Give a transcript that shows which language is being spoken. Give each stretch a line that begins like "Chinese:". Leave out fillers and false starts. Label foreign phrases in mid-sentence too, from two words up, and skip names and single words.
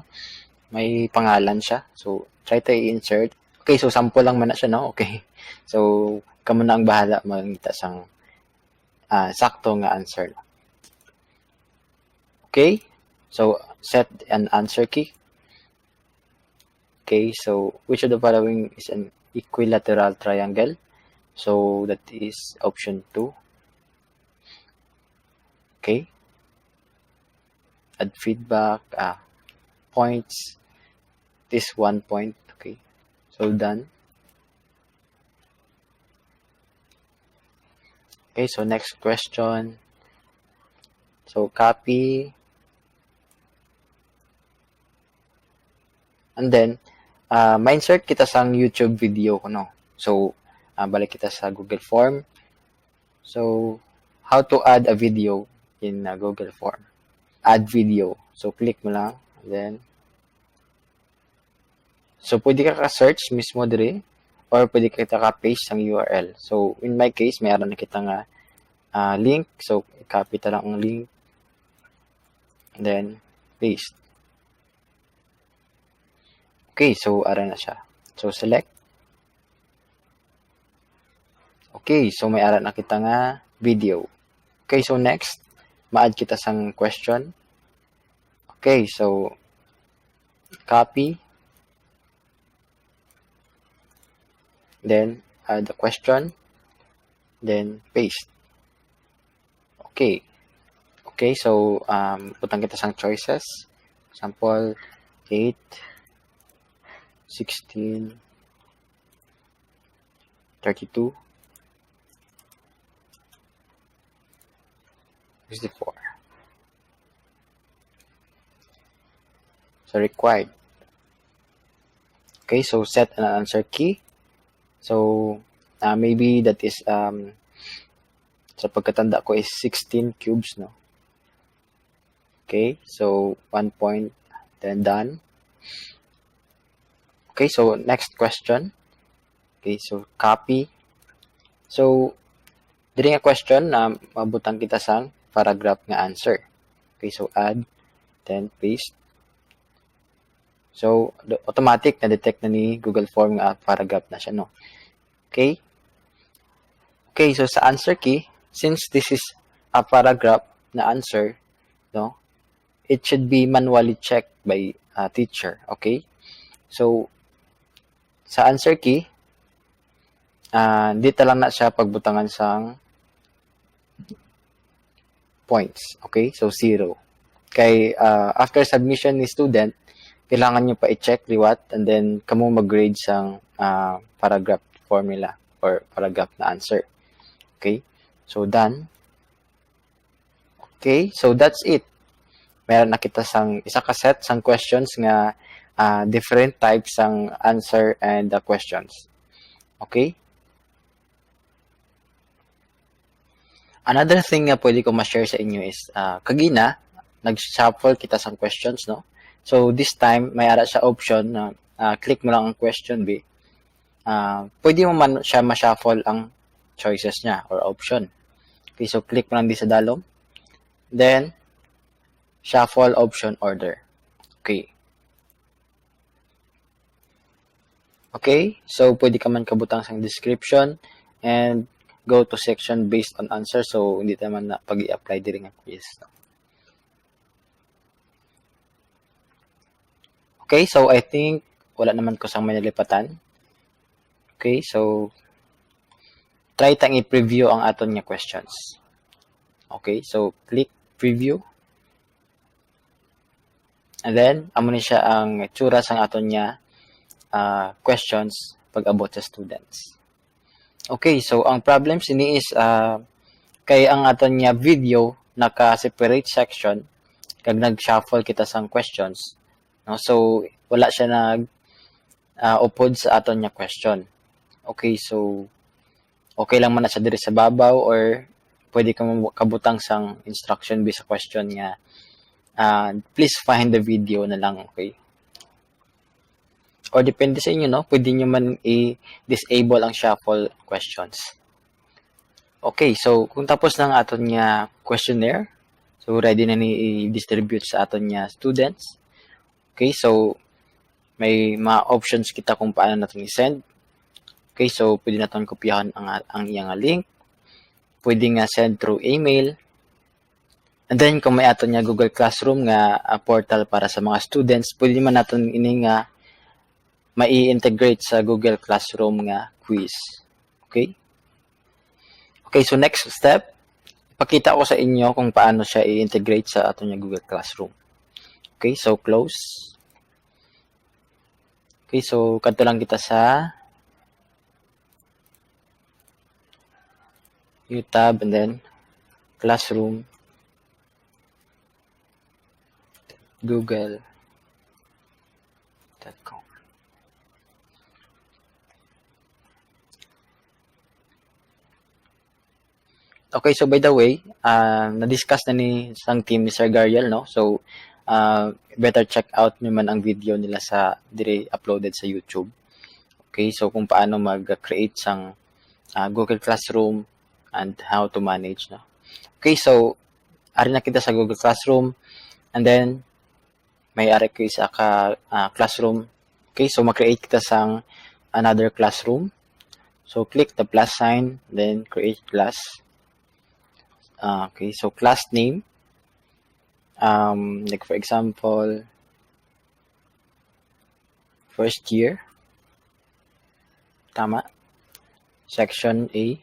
Hiligaynon: May pangalan siya.
English: So, try to i-insert.
Hiligaynon: Okay, so sample lang man na siya, no? Okay. So, kamo na ang bahala makita sang sakto nga answer.
English: Okay, so set an answer key. Okay, so which of the following is an equilateral triangle? So that is option 2. Okay, add feedback, points, this 1 point. Okay, so done. Okay, so next question. So copy. And then,
Hiligaynon: ma-insert kita sang YouTube video ko, no? So, balik kita sa Google Form.
English: So, how to add a video in Google Form. Add video. So, click mo lang.
Hiligaynon: Then, so, pwede ka ka-search mismo diri or pwede kita ka-paste ang URL.
English: So, in my case,
Hiligaynon: mayroon na kita nga link. So, copy ta lang ang link.
English: and then paste.
Hiligaynon: Okay, so ara na siya.
English: So select.
Hiligaynon: Okay, so may ara na kita nga video. Okay, so next, ma-add kita sang question.
English: Okay, so copy, then add the question, then paste.
Hiligaynon: Okay. Okay, so butang kita sang choices.
English: Example 8, 16, 32, 64. So required. Okay, so set an answer key. So maybe that is
Hiligaynon: sa pagkatanda ko
English: is 16 cubes, no? Okay, so 1 point, then done. Okay, so next question. Okay, so copy.
Hiligaynon: So diri nga question na mabutang kita sang paragraph nga answer.
English: Okay, so add, then paste.
Hiligaynon: So automatic na detect na ni Google Form nga paragraph na siya, no?
English: Okay? Okay, so sa answer key, since this is a paragraph na answer, no? It should be manually checked by a teacher, okay?
Hiligaynon: So sa
English: answer key,
Hiligaynon: dito lang na siya pagbutangan sang points, okay? So 0. Kay
English: after submission
Hiligaynon: ni student, kailangan nyo pa i-check liwat
English: and then
Hiligaynon: kamo mag-grade sang
English: paragraph formula or paragraph
Hiligaynon: na answer.
English: Okay? So done. Okay, so that's it.
Hiligaynon: Meron na kita sang isa ka set sang questions nga
English: different types
Hiligaynon: sang answer
English: and the questions.
Hiligaynon: Okay?
English: Another thing
Hiligaynon: nga pwede ko ma-share sa inyo is kagina nag-shuffle kita sang questions, no? So
English: this time
Hiligaynon: may ara siya option na click mo lang ang question B. Pwede mo man siya ma-shuffle ang choices niya or option. Okay, so click mo lang di sa dalom.
English: Then shuffle option order.
Hiligaynon: Okay. Okay, so pwede ka man kabutang sang
English: description and go to section based on answer.
Hiligaynon: So hindi naman na pag-i-apply diri nga quiz. Okay, so
English: I think
Hiligaynon: wala naman ko sang manalipatan. Okay, so try tang i-preview ang aton nga questions.
English: Okay, so click preview. And then,
Hiligaynon: amo ni siya ang itsura sang aton nga questions pag abot sa students. Okay, so ang problem sini is kay ang aton nga video naka-
English: separate section
Hiligaynon: kag nag-shuffle kita sang questions. No? So, wala siya upod sa aton nga question. Okay, so okay lang man na siya diri sa babaw or pwede ka kabutang sang instruction based sa question nga
English: please find the video
Hiligaynon: na lang, okay? Or depende sa inyo, no? Pwede nyo man i-disable ang
English: shuffle questions.
Hiligaynon: Okay, so kung tapos na ang aton nga questionnaire, so ready na ni i-distribute sa aton nga students. Okay, so may mga options kita kung paano natin i-send. Okay, so pwede natin kopyahan ang iyang link. Pwede nga
English: send through email.
Hiligaynon: And then kung may aton nga Google Classroom nga portal para sa mga students, pwede man natin ini nga mai-integrate sa Google Classroom nga quiz. Okay? Okay, so
English: next step,
Hiligaynon: pakita ko sa inyo kung paano siya i-integrate sa aton nga Google Classroom. Okay, so close. Okay, so kadto lang kita sa
English: new tab
Hiligaynon: and then Classroom, google.com.
English: Okay, so by the way,
Hiligaynon: na-discuss na ni sang team ni Sir Gariel, no? So, better
English: check out
Hiligaynon: nyo man ang video nila sa dire uploaded sa YouTube. Okay, so kung paano mag-create sang Google Classroom and
English: how to manage,
Hiligaynon: no? Okay, so ari na kita sa Google Classroom.
English: And then,
Hiligaynon: may ari ko isa ka classroom. Okay, so mag-create kita sang
English: another classroom. So, click the plus sign, then create class. Okay, so class name. Like for example, first year.
Hiligaynon: Tama. Section A.